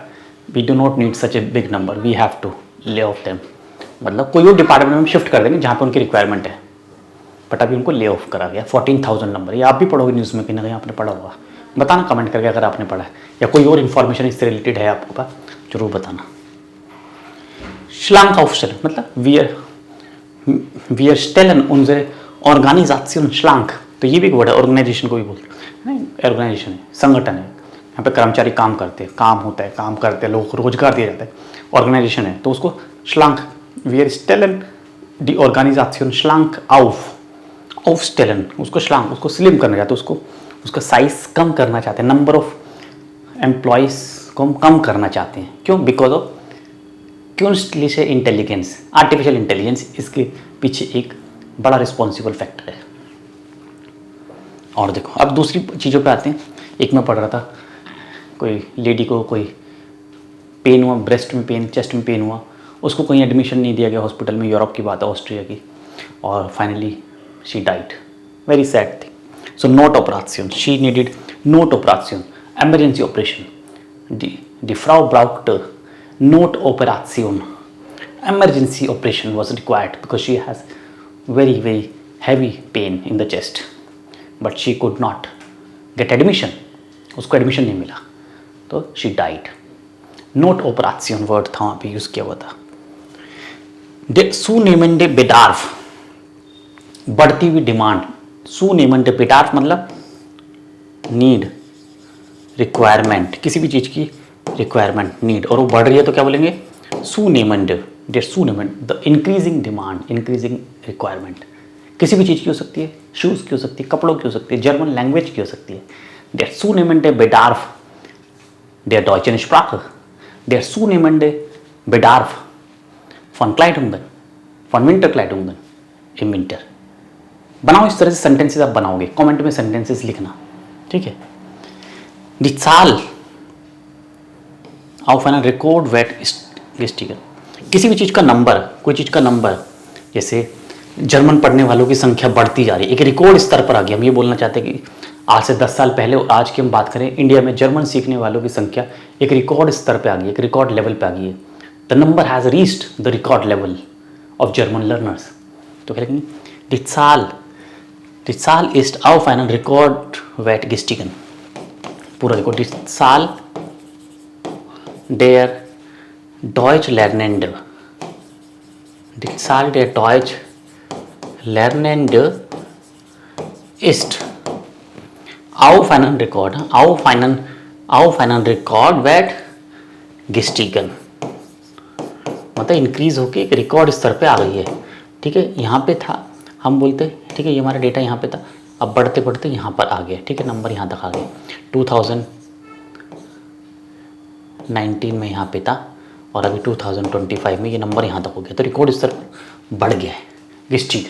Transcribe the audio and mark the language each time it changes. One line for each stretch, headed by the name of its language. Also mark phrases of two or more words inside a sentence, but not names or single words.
English: we do not need such a big number, we have to lay off them,
Hindi: मतलब कोई और डिपार्टमेंट में शिफ्ट कर देंगे जहाँ पे उनकी रिक्वायरमेंट है, बट अभी उनको
English: lay off
Hindi: करा गया। 14,000 नंबर, ये आप भी पढ़ोगे न्यूज़ में, कहीं ना कहीं आपने पढ़ा होगा, बताना कमेंट करके अगर आपने पढ़ा है या कोई और इन्फॉर्मेशन इससे रिलेटेड है आपके पास, जरूर बताना।
German: Schlank aufstellen मतलब wir stellen unsere Organisation schlank,
Hindi: तो ये भी एक वर्ड है, ऑर्गेनाइजेशन को भी बोलते हैं, ऑर्गेनाइजेशन है, संगठन है, यहाँ पे कर्मचारी काम करते हैं, काम होता है, काम करते हैं, लोगों को रोजगार दिया जाता है, ऑर्गेनाइजेशन है, तो उसको schlank,
German: wir stellen die Organisation schlank aufstellen,
Hindi: उसको schlank, उसको स्लिम करना चाहते हैं, उसको उसका साइज कम करना चाहते हैं,
English: number of employees
Hindi: को हम कम करना चाहते हैं। क्यों?
English: because of
German: künstliche Intelligenz,
English: artificial intelligence
Hindi: इसके पीछे एक बड़ा
English: responsible factor
Hindi: है। और देखो अब दूसरी चीज़ों पे आते हैं। एक मैं पढ़ रहा था, कोई लेडी को कोई पेन हुआ, ब्रेस्ट में पेन, चेस्ट में पेन हुआ, उसको कहीं एडमिशन नहीं दिया गया हॉस्पिटल में, यूरोप की बात है, ऑस्ट्रिया की, और
English: finally she died, very sad thing. so not operation, she needed not operation, emergency operation.
German: Die Frau brauchte Notoperation.
English: Emergency operation was required because she has very heavy pain in the chest, but she could not get admission.
Hindi: उसको एडमिशन नहीं मिला, तो
English: she died.
Hindi: Notoperation वर्ड था वहाँ पे यूज़ किया हुआ था।
German: zunehmende Bedarf,
Hindi: बढ़ती हुई डिमांड,
German: zunehmende Bedarf
Hindi: मतलब नीड, रिक्वायरमेंट, किसी भी चीज़ की रिक्वायरमेंट, नीड, और वो बढ़ रही है तो क्या बोलेंगे? zunehmend,
English: the increasing demand, increasing requirement,
Hindi: किसी भी चीज़ की हो सकती है, शूज़ की हो सकती है, कपड़ों की हो सकती है,
English: German language
Hindi: की हो सकती है।
German: der zunehmende Bedarf der deutschen Sprache, der zunehmende Bedarf von Kleidungen, von Winterkleidungen im Winter।
Hindi: बनाओ, इस तरह से सेंटेंसेस आप बनाओगे, कमेंट में सेंटेंसेस लिखना, ठीक है।
German: Die Zahl auf einer Rekordwert ist gestiegen,
Hindi: किसी भी चीज़ का नंबर, कोई चीज़ का नंबर, जैसे जर्मन पढ़ने वालों की संख्या बढ़ती जा रही है, एक रिकॉर्ड स्तर पर आ गई। हम ये बोलना चाहते हैं कि आज से 10 साल पहले और आज की हम बात करें, इंडिया में जर्मन सीखने वालों की संख्या एक रिकॉर्ड स्तर पर आ गई, एक
English: record level
Hindi: पे आ गई है।
English: the number has reached the record level of German learners.
Hindi: तो क्या लिखेंगे?
German: Die Zahl ist auf einen Rekordwert gestiegen।
Hindi: पूरा देखो,
German: die Zahl der Deutschlernende, die Zahl der Deutschlernende ist auf einen Rekordwert gestiegen,
Hindi: मतलब इंक्रीज होके एक रिकॉर्ड स्तर पे आ गई है, ठीक है। यहाँ पे था, हम बोलते, ठीक है, ये हमारा डेटा यहाँ पे था, अब बढ़ते बढ़ते यहाँ पर आ गया, ठीक है, नंबर यहाँ तक आ गया। 2019 में यहाँ पे था और अभी 2025 में ये नंबर यहाँ तक हो गया, तो रिकॉर्ड स्तर बढ़ गया है, गिस्टिगन।